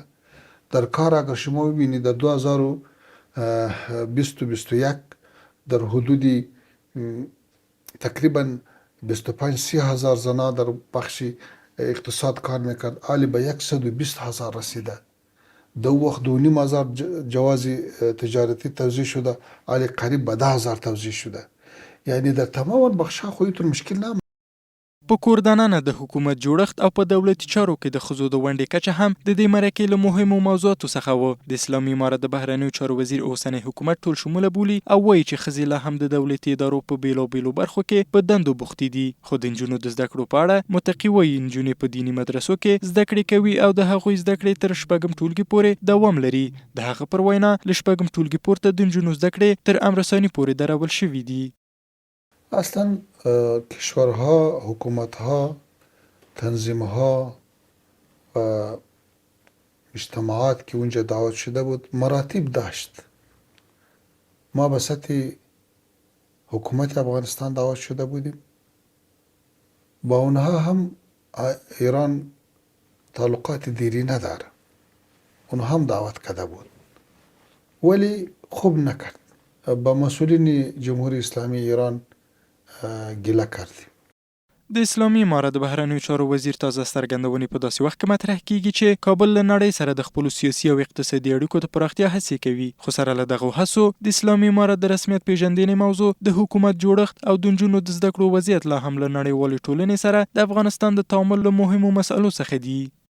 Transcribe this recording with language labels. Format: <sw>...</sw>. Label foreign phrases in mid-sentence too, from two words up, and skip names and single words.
<fa>در کار اگر شما ببینید در 2021 در حدود تقریبا 25-30 هزار زنا در بخش اقتصاد کار میکرد، حالی به 120 هزار رسیده. 2.5 هزار جواز تجارتی توزیع شده، حالی قریب به 10,000 توزیع شده. یعنی در تمام بخش‌ها خو هیڅ مشکل نه.</fa> <ps>په کور دننه د حکومت جوړښت او په دولتي چارو کې د ښځو د ونډې کچه هم د دې مرکې له مهمو موضوعاتو څخه و. د اسلامي امارت د بهرنیو چارو وزیر اوسنی حکومت ټول شموله بولي او وایي چې ښځې لا هم د دولتي ادارو په بیلابیلو برخو کې په دندو بوختې دي. خو د نجونو د زده کړو په اړه متقي وایي نجونې په دیني مدرسو کې زده کړې کوي او د هغوی زده کړې تر 6م ټولګي پورې دوام لري. د هغه پر وینا له 6م ټولګي پورته د نجونو زده کړې تر امرساني پورې درول شوي دي.</ps> <fa>اصلا کشورها، حکومتها، تنظیمها و اجتماعات که اونجا دعوت شده بود مراتب داشت. ما به سطح حکومت افغانستان دعوت شده بودیم. با اونها هم ایران تعلقات دیری نداره. اونها هم دعوت کرده بود ولی خوب نکرد. با مسئولین جمهوری اسلامی ایران ګیله کردیم.</fa> <ps>د اسلامي امارت د بهرنیو چارو وزیر تازه څرګندونې په داسې وخت کې مطرح کیږي چې کابل له نړۍ سره د خپلو سیاسي او اقتصادي اړیکو د پراختیا هڅې کوي. خو سره له دغو هڅو د اسلامي امارت د رسمیت پیژندنې موضوع، د حکومت جوړښت او د نجونو د زده کړو وضعیت لا هم له نړیوالې ټولنې سره د افغانستان د تعامل له مهمو مسألو څخه دي.</ps>